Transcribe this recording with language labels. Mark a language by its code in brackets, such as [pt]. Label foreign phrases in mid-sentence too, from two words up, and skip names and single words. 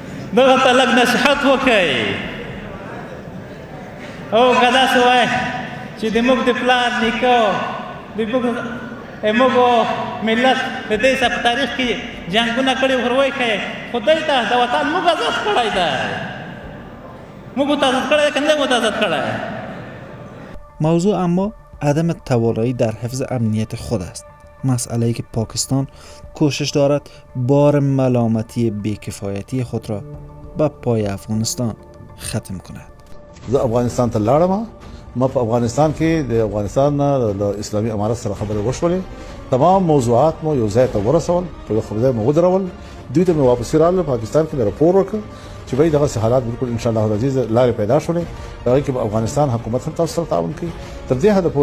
[ps] دغه ته لږ نصیحت وکړئ او که داسې وایي چې د موږ د پلار نیکه موږ ملت د دې په تاریخ کې جنګونه کړي ور وایي ښایي خدای ته د وطن موږ آزاد کړی دی موږ آزاد کړی دی که نه موږ آزاد کړی. [fa] موضوع اما عدم توانایی در حفظ امنیت خود است. مسئله‌ای که پاکستان کوشش دارد بار ملامتی بیکفایتی خود را به پای افغانستان ختم کند. [ps] افغانستان ته لاړم ما په افغانستان کې د افغانستان د اسلامي امارت سره خبرې وشولې تمام موضوعات مو یو ځای ته ورسول په خبره مو ودرول دوی ته مې واپس راغله پاکستان کې راپور وکړ چې وایي دغه حالات بالکل [ar] ان شاء الله العزیز [ps] لارې پیدا شولې هغه کې افغانستان حکومت هم تاسو سره تعاون کوي تر دې حد پورې